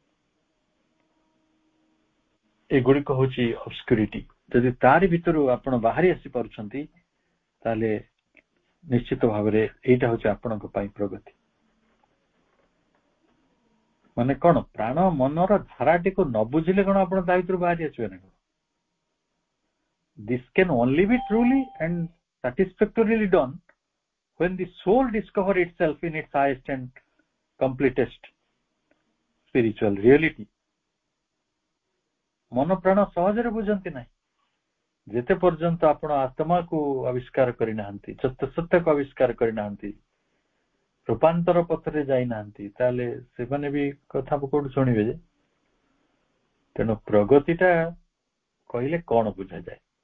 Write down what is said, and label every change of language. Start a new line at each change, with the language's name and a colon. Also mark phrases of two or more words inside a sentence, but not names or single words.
Odia: ଏଗୁଡିକ ହଉଛି ଅବସ୍କ୍ୟୁରିଟି। ଯଦି ତାରି ଭିତରୁ ଆପଣ ବାହାରି ଆସିପାରୁଛନ୍ତି, ତାହେଲେ ନିଶ୍ଚିତ ଭାବରେ ଏଇଟା ହଉଛି ଆପଣଙ୍କ ପାଇଁ ପ୍ରଗତି। ମାନେ କଣ, ପ୍ରାଣ ମନର ଧାରାଟିକୁ ନ ବୁଝିଲେ କଣ ଆପଣ ତା ଭିତରୁ ବାହାରି ଆସିବେ ନା କଣ?
English: This can only be truly and satisfactorily done when the soul discovers itself in its highest and completest spiritual reality।
Odia: ମନ ପ୍ରାଣ ସହଜରେ ବୁଝନ୍ତି ନାହିଁ ଯେତେ ପର୍ଯ୍ୟନ୍ତ ଆପଣ ଆତ୍ମାକୁ ଆବିଷ୍କାର କରିନାହାନ୍ତି, ସତ୍ୟକୁ ଆବିଷ୍କାର କରିନାହାନ୍ତି, ରୂପାନ୍ତର ପଥରେ ଯାଇନାହାନ୍ତି ତାହେଲେ ସେମାନେ ବି କଥା କୋଉଠୁ ଶୁଣିବେ ଯେ? ତେଣୁ ପ୍ରଗତିଟା କହିଲେ କଣ ବୁଝାଯାଏ?